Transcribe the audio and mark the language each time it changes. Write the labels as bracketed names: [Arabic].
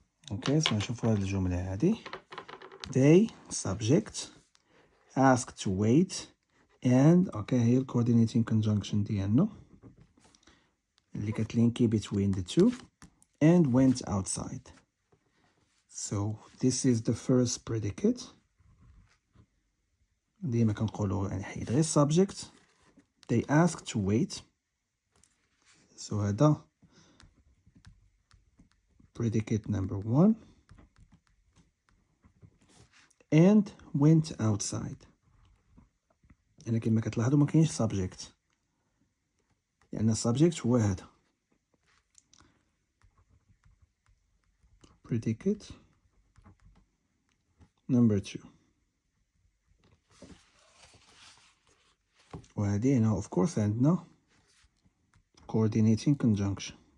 [Arabic] اوكي نشوفوا هذه الجملة هذه [English] they subject asked to wait and [Arabic] هي ال [English] coordinating conjunction [Arabic] ديالنا اللي كتلينكي [English] between the two and went outside. So this is the first predicate. [Arabic] ديما كنقولوا يعني حيد غير subject. [English] They asked to wait. So [Arabic] هذا [English] predicate number 1 and went outside. [Arabic] يعني كما كتلاحظوا ما كاينش subject لأن subject هو هذا [English] predicate number 2. [Arabic] وهذه هنا [English] of course [Arabic] عندنا [English] coordinating conjunction.